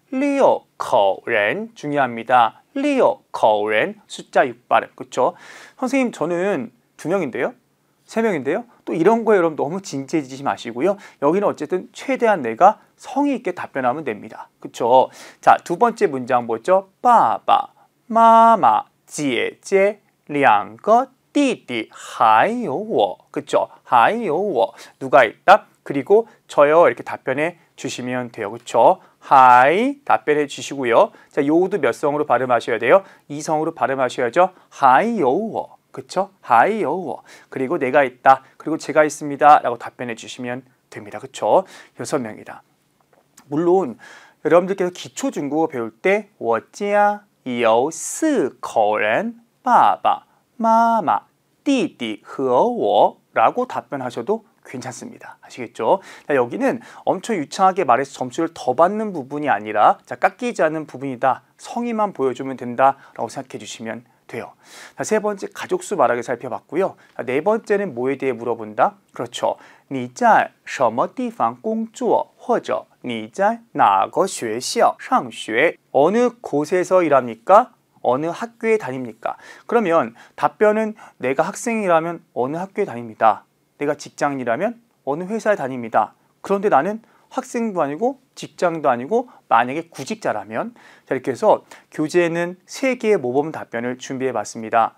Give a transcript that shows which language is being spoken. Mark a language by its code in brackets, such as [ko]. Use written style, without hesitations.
[zh] 六口人 [ko] 중요합니다. 六口人 숫자 6발음. 그렇죠? 선생님 저는 2명인데요. 3명인데요. 또 이런 거에 여러분 너무 진지해지지 마시고요. 여기는 어쨌든 최대한 내가 성의 있게 답변하면 됩니다. 그렇죠? 자, 두 번째 문장 뭐죠? [zh] 爸爸妈妈姐姐两个弟弟还有我. [ko] 그렇죠? [zh] 还有我. [ko] 누가 있다? 그리고 저요. 이렇게 답변해 주시면 돼요. 그렇죠? 하이 답변해 주시고요. 자, 요도 몇 성으로 발음하셔야 돼요? 2성으로 발음하셔야죠. [zh] 还有我. [ko] 그쵸? 还有我.그리고 내가 있다. 그리고 제가 있습니다. 라고 답변해 주시면 됩니다. 그쵸? 6명이다. 물론 여러분들께서 기초 중국어 배울 때 [zh] 我家有4口人 爸爸妈妈弟弟和我 [ko] 라고 답변하셔도 괜찮습니다. 아시겠죠? 자, 여기는 엄청 유창하게 말해서 점수를 더 받는 부분이 아니라 자, 깎이지 않는 부분이다. 성의만 보여주면 된다라고 생각해 주시면 돼요. 자, 세 번째 가족수 말하기 살펴봤고요. 자, 네 번째는 뭐에 대해 물어본다? 그렇죠. [zh] 你在什么地方工作或者你在哪个学校上学? [ko] 어느 곳에서 일합니까? 어느 학교에 다닙니까? 그러면 답변은 내가 학생이라면 어느 학교에 다닙니다. 내가 직장인이라면 어느 회사에 다닙니다. 그런데 나는 학생도 아니고 직장도 아니고 만약에 구직자라면, 자, 이렇게 해서 교재에는 3개의 모범 답변을 준비해 봤습니다.